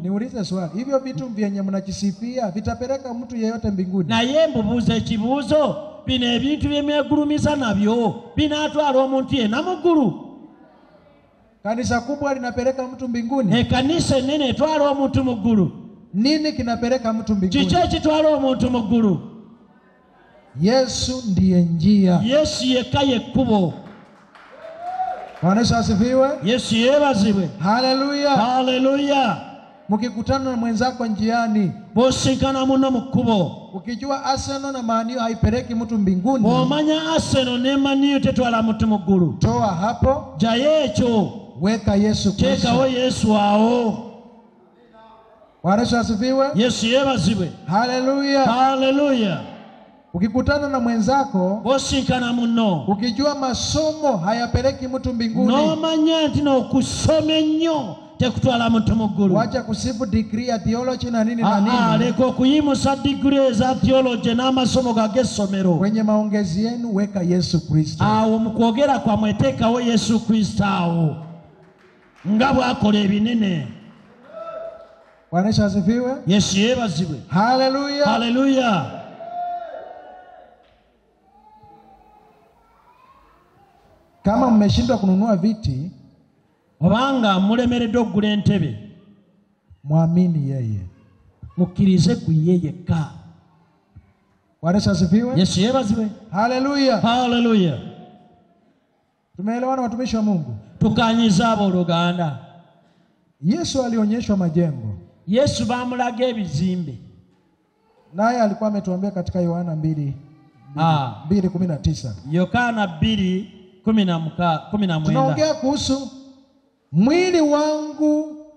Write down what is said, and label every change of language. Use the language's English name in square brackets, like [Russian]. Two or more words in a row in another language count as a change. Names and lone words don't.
[Swahili] Niulize swali, hivyo vitu vyenye mnakisifia vitapeleka mtu yeyote mbinguni? [Ganda] Naye mbubuuza ekibuuzo, bino ebintu byemyegulumiza nabyo binaatwala omuntu yenna mu ggulu? [Swahili] Kanisa kubwa linapeleka mtu mbinguni? [Ganda] Ekanisa ennene etwala omuntu mu ggulu. [Swahili] Nini kinapeleka mtu mbinguni? [Ganda] Kiki ekitwala omuntu mu ggulu? [Swahili] Yesu ndiye njia. [Ganda] Yesu yekka yekkubo. [Swahili] Bwana Yesu asifiwe. [Ganda] Yesu yeebazibwe. Haleluya. Haleluya. [Swahili] Mkikutana na mwenzako njiani, [Ganda] bosinkana muno mu kkubo, [Swahili] ukijua Arsenal na Man U haipeleki mtu mbinguni, [Ganda] bw'omanya Arsenal ne Man U tetwala mutu mu ggulu, [Swahili] toa hapo, [Ganda] jayo ekyo, [Swahili] weka Yesu Kristo. [Ganda] teekawo Yesu awo. [Swahili] Bwana Yesu asifiwe. [Ganda] Yesu yeebazibwe. Haleluya. Haleluya. [Swahili] Ukikutana na mwenzako, [Ganda] bosinkana muno, [Swahili] ukijua masomo hayapeleki mtu mbinguni, [Ganda] n'omanya nti n'okusoma ennyo tekutwala muntu mu ggulu, [Swahili] wacha kusifu degree ya theology na nini na nini, [Ganda] leka okuyimusa degree za theology n'amasomo g'essomero. [Swahili] Kwenye maongezi yenu weka Yesu Kristo. [Ganda] Awo mu kwogera kwammwe teekawo Yesu Kristo awo nga bw'akola ebinene. [Swahili] Bwana Yesu asifiwe. [Ganda] Yesu yeebazibwe. Haleluya. Haleluya. [Swahili] Kama mmeshindwa kununua viti, [Ganda] obanga mulemeredde okugula entebe, [Swahili] mwamini yeye, [Ganda] mukkirize ku ye yekka. [Swahili] Bwana Yesu asifiwe. [Ganda] Yesu yeebazibwe. Haleluya. Haleluya. [Swahili] Tumeelewana watumishi wa Mungu? [Ganda] Tukanyiza abooluganda. [Swahili] Yesu alionyeshwa majengo. [Ganda] Yesu baamulaga ebizimbe, [Swahili] naye alikuwa ametuambia katika Yohana 2:19. Yohana 2:19. Tunaongea kuhusu mwili wangu